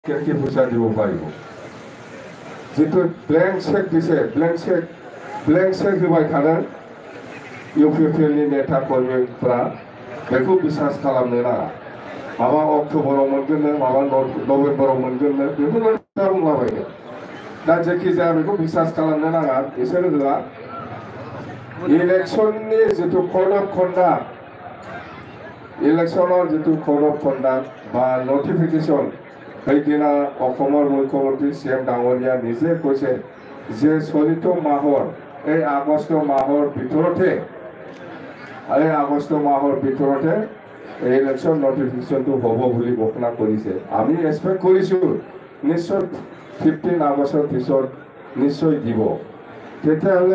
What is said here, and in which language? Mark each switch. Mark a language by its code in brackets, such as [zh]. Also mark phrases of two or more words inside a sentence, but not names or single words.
[as] কেনেকৈ পইচা দিব পাৰিব যিটো [en] blank cheque [as] দিছে [en] blank cheque [brx] होबाय थादों इउपिपिएलनि नेता कर्मिफ्रा बेखौ बिसास खालामनो नाङा माबा अक्ट'बराव मोनगोननो माबा नभेम्बराव मोनगोननो बेफोरबायदि बुंलाबायो दा जेखि जाया बेखौ बिसास खालामनो नाङा बिसोर होआ इलेक्सननि जिथु [en] code of conduct [brx] इलेक्सनाव जिथु [en] code of conduct [brx] बा नटिफिकेशन [as] সেইদিনা অসমৰ মুখ্যমন্ত্ৰী CM ডাঙৰীয়া নিজে কৈছে যে চলিত মাহৰ এই আগষ্ট মাহৰ ভিতৰতে [en] election notificationটো [as] হ'ব বুলি ঘোষণা কৰিছে আমি এক্সপেক্ট কৰিছোঁ নিশ্চয় 15 আগষ্টৰ পিছত নিশ্চয় দিব তেতিয়াহ'লে